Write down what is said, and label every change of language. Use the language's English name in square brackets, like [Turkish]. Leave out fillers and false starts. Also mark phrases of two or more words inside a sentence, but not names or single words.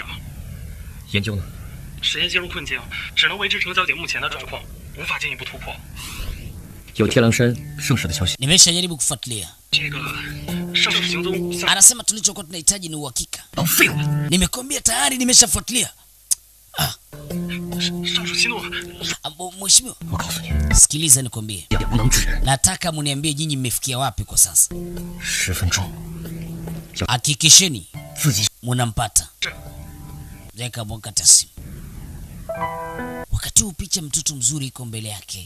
[Chinese] 研究呢？实验陷入困境，只能维持程小姐目前的状况，无法进一步突破。有天狼山盛世的消息。 [Swahili] nimeshajaribu kufuatilia. [Chinese] 这个上水行踪像 [Swahili] Anasema tulichokuwa tunahitaji ni uhakika. [Chinese] 废话， [Swahili] Nimekwambia tayari nimeshafuatilia. [Chinese] 上水西路， [Swahili] Mheshimiwa, [Chinese] 我告诉你， [Swahili] sikiliza nikwambie. [Chinese] 也不能止， [Swahili] Nataka muniambie nyinyi mmefikia wapi kwa sasa. [Chinese] 10 分钟， [Swahili] Hakikisheni [Chinese] 自己 [Swahili] munampata. Zeka mwakata simu. Wakati huu picha mtoto mzuri iko mbele yake.